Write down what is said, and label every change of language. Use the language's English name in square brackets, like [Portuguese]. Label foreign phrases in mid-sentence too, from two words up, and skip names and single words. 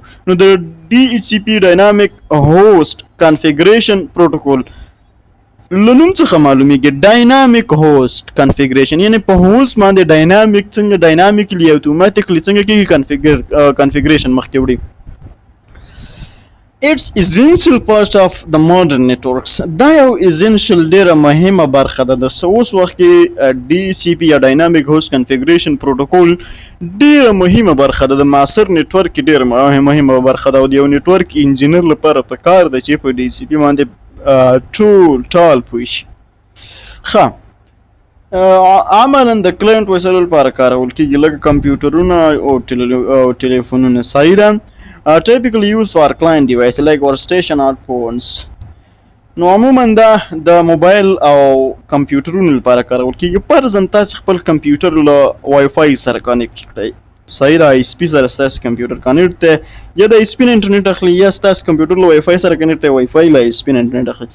[Pashto] نو د DHCP [English] Dynamic Host Configuration Protocol [Pashto] له نوم څخه معلومیږي [English] Dynamic Host Configuration, [Pashto] یعنی په هوست باندې ډاینامیک څنګه [English] dynamically automatically [Pashto] څنګه کیږي کنفیګریشن مخکې وړي. [English] It's essential part of the modern networks. [Pashto] دا یو essential ډیره مهمه برخه ده. د اوس وخت کې DHCP یا [English] Dynamic Host Configuration Protocol [Pashto] ډیره مهمه برخه ده. د معاصر نیټورک کې ډیره مهمه برخه ده او د یو [English] network engineer [Pashto] لپاره پکار ده چې په DHCP باندې ټول پوه شي. ښه، عملا د کلاینټ وسایلو لپاره کارول کیږي لکه کمپیوټرونه او ټلیفونونه. صحیح ده؟ [English] typically used for client device like workstation or phones. [Pashto] نو عموما دا د موبایل او کمپیوټرونو لپاره کارول کیږي. فرضاً تاسې خپل کمپیوټر له وای فای سره کنیکټ کړئ. صحیح ده؟ IP سره ستاسې کمپیوټر کنیکټ دی یا د IP نه انټرنیټ اخلي یا ستاسې کمپیوټر له وای فای سره کنیکټ دی، وای فای له IP نه انټرنیټ اخلي.